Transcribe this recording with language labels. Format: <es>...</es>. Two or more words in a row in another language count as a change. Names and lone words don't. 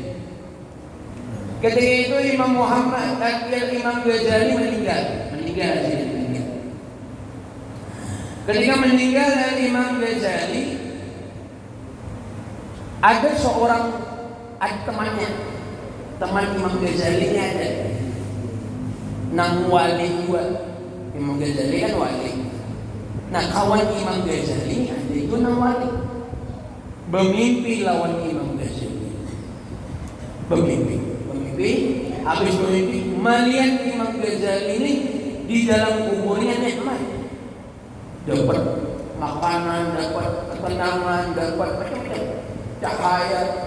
<id>Ketika itu Imam Ghazali meninggal. Ketika meninggal Imam Ghazali, ada temannya, teman Imam Ghazali ini ada, nang wali juga. Imam Ghazali kan wali. Nah kawan Imam Ghazali ada itu nang wali. Bermimpi lawan Imam Ghazali. Bermimpi. Habis bermimpi melihat Imam Ghazali ini di dalam kuburnya nikmat. Dapat makanan, dapat ketenangan, dapat macam-macam cahaya.</id>